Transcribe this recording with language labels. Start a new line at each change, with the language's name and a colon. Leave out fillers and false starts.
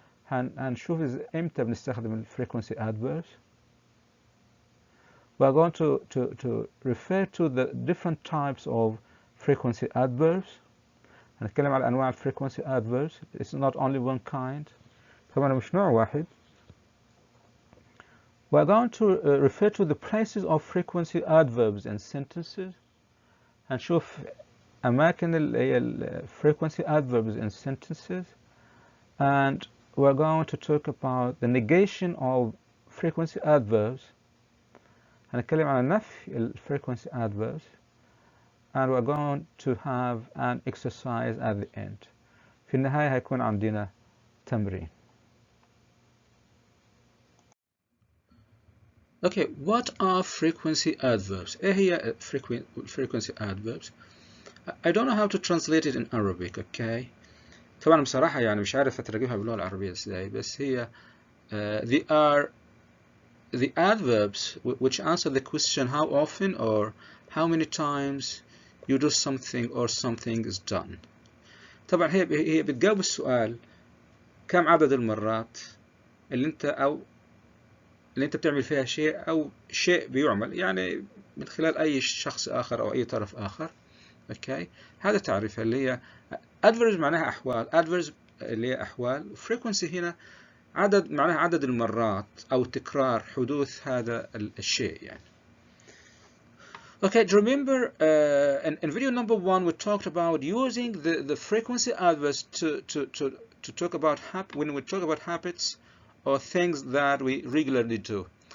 Arabic: هنشوف امتى بنستخدم الفريكونسي adverbs.
English: We're going to refer to the different types of frequency adverbs.
Arabic: هنتكلم على انواع frequency adverbs.
English: It's not only one kind.
Arabic: طبعا مش نوع واحد.
English: We're going to refer to the places of frequency adverbs in sentences.
Arabic: هنشوف اماكن ال frequency adverbs
English: in sentences. And we're going to talk about the negation of frequency adverbs.
Arabic: هنتكلم عن نفي ال frequency adverbs.
English: And we're going to have an exercise at the end.
Arabic: في النهاية هيكون عندنا تمرين.
English: Okay, what are frequency adverbs?
Arabic: ايه هي
English: frequency adverbs? I don't know how to translate it in Arabic, okay?
Arabic: طبعا بصراحة يعني مش عارف أترجمها باللغة العربية ازاي بس هي
English: they are the adverbs which answer the question how often or how many times you do something or something is done.
Arabic: طبعا هي بتجاوب السؤال كم عدد المرات اللي انت بتعمل فيها شيء او شيء بيعمل يعني من خلال اي شخص اخر او اي طرف اخر. اوكي هذا تعريفها اللي هي adverbs معناها احوال. adverbs اللي هي احوال. frequency هنا عدد معناها عدد المرات او تكرار حدوث هذا الشيء يعني.
English: Okay, do you remember in video number 1 we talked about using the frequency adverbs to talk about when we talk about habits or things that we regularly do.